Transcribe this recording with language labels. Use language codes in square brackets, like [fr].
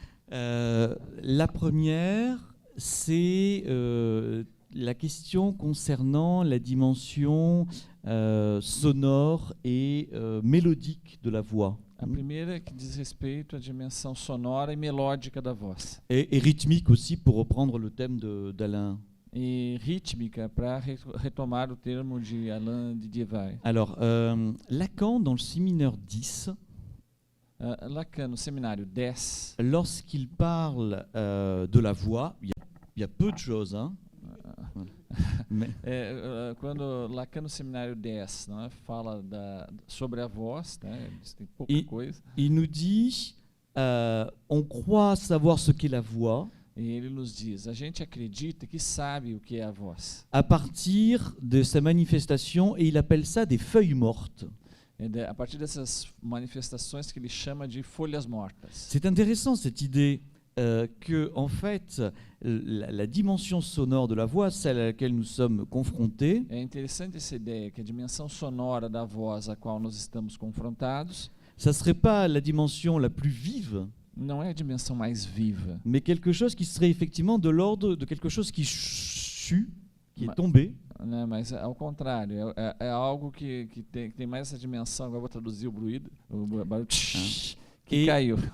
[fr] La première, c'est la question concernant la dimension sonore et mélodique de la voix. [pt] A primeira é que diz respeito à dimensão sonora e melódica da voz. [fr] Et rythmique aussi, pour reprendre le thème d'Alain. [pt] E rítmica, para retomar o termo de Alain Didier. [fr] Alors, Lacan, dans le séminaire 10, [pt] Lacan, no seminário 10, [fr] lorsqu'il parle de la voix, il y a peu de choses, hein. Mais [pt] quando Lacan no seminário 10, né, fala sobre a voz, né, tem pouca coisa. [fr] Il nous dit, on croit savoir ce qu'est la voix. [pt] E ele nos diz, a gente acredita que sabe o que é a voz. [fr] À partir de sa manifestation, et il appelle ça des feuilles mortes. [pt] A partir dessas manifestações que ele chama de folhas mortas. [fr] C'est intéressant cette idée que, en fait, la dimension sonore de la voix, celle à laquelle nous sommes confrontés, [pt] É interessante essa ideia que a dimensão sonora da voz a qual nós estamos confrontados, [fr] ça serait pas la dimension la plus vive, [pt] não é a dimensão mais viva, [fr] mais quelque chose qui serait effectivement de l'ordre de quelque chose qui chut, qui est tombé. [pt] né, mas ao contrário, é algo que tem mais essa dimensão. Agora eu vou traduzir o barulho que caiu.